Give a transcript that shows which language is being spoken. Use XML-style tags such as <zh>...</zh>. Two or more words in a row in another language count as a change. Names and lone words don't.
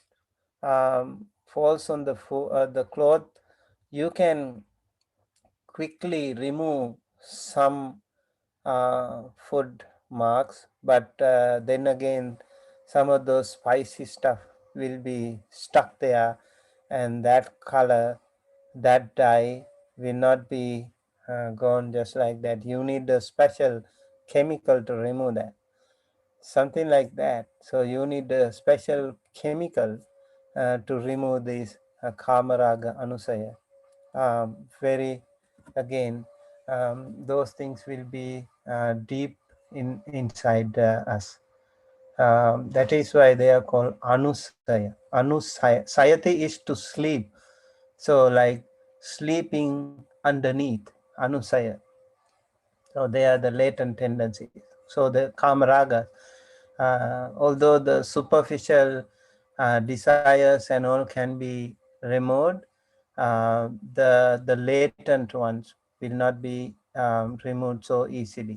<en>falls on the cloth, you can quickly remove some food marks, but then again some of those spicy stuff will be stuck there, and that color, that dye will not be gone just like that. You need a special chemical to remove that, something like that. So you need a special chemical to remove this</en> <pi>kamaraga anusaya.</pi> <en>Very, again, those things will be deep inside us. That is why they are called anusaya.</en> <pi>Anusaya, sayati</pi> <en>is to sleep. So like sleeping underneath, anusaya. So they are the latent tendencies. So the kamaraga, although the superficial desires and all can be removed, the latent ones will not be removed so easily.</en>